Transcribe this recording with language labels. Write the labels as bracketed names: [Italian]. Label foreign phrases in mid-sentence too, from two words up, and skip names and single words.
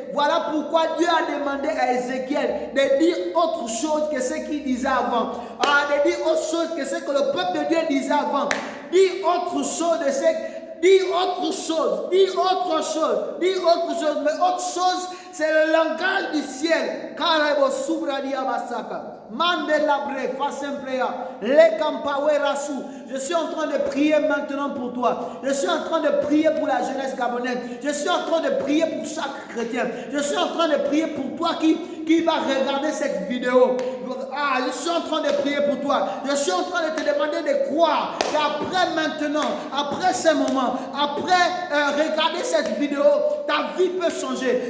[French] Voilà pourquoi Dieu a demandé à Ézéchiel de dire autre chose que ce qu'il disait avant. De dire autre chose que ce que le peuple de Dieu disait avant. Dis autre chose de ce. Dis autre chose. Dis autre chose. Dis autre chose. Mais autre chose, c'est le langage du ciel. Karebo subradia basaka. Mandelabre, Fasemplea, Lekampawerasu. Je suis en train de prier maintenant pour toi. Je suis en train de prier pour la jeunesse gabonaise. Je suis en train de prier pour chaque chrétien. Je suis en train de prier pour toi qui va regarder cette vidéo. Je suis en train de prier pour toi. Je suis en train de te demander de croire qu'après maintenant, après ce moment, après regarder cette vidéo, ta vie peut changer.